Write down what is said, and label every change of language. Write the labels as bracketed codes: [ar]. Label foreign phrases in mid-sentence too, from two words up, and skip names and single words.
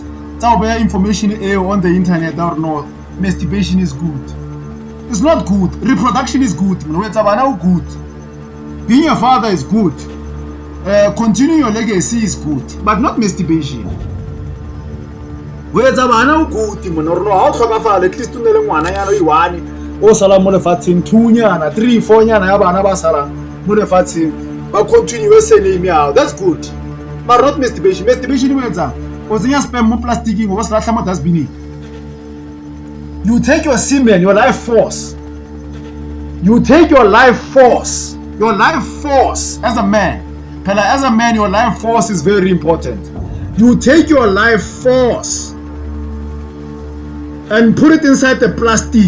[en] So information on the internet or no, masturbation is good. It's not good. Reproduction is good. Good. Being a father is good. Continuing your legacy is good, but not masturbation. Good. [tn] At least o sala mo lefatsheng 2 nyana 3 4 nyana ya bana ba sala mo lefatsheng ba continue sele miao. [en] That's good, but not masturbation. [tn] Masturbation o etsa o tsenya sperm mo plasticing o sa latla mo dustbin. [en] You take your semen, your life force. You take your life force. Your life force as a man. As a man, your life force is very important. You take your life force and put it inside the plastic.